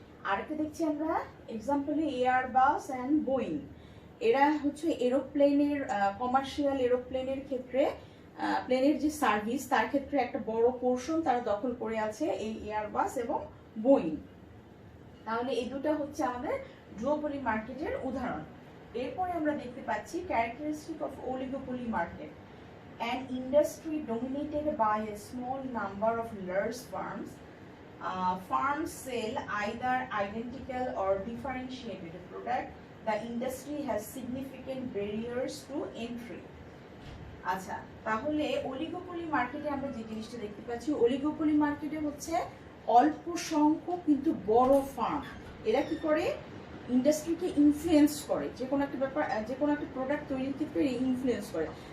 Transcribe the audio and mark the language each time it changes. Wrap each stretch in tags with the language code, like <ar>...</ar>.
<bn>আরেকটা দেখছি আমরা এক্সাম্পলে এয়ারবাস অ্যান্ড বোয়িং। এরা হচ্ছে এরোপ্লেনের কমার্শিয়াল এরোপ্লেনের ক্ষেত্রে প্লেনের যে সার্ভিস তার ক্ষেত্রে একটা বড় পোর্শন তারা দখল করে আছে এই এয়ারবাস এবং বোয়িং। তাহলে এই দুটো হচ্ছে আমাদের ডুওপলি মার্কেটের উদাহরণ। এরপরে আমরা দেখতে পাচ্ছি</bn> <en>Characteristic of oligopoly market, an industry dominated by a small number of large firms. Firms sell either identical or differentiated product. The industry has significant barriers to entry.</en> <bn>আচ্ছা, তাহলে অলিগোপলি মার্কেটে আমরা যে জিনিসটা দেখতে পাচ্ছি, অলিগোপলি মার্কেটে হচ্ছে অল্প সংখ্যক কিন্তু বড় ফার্ম, এরা কি করে ইন্ডাস্ট্রিকে ইনফ্লুয়েন্স করে, যে কোনো একটা ব্যাপার, যে কোনো একটা প্রোডাক্ট তৈরির ক্ষেত্রে ইনফ্লুয়েন্স করে।</bn>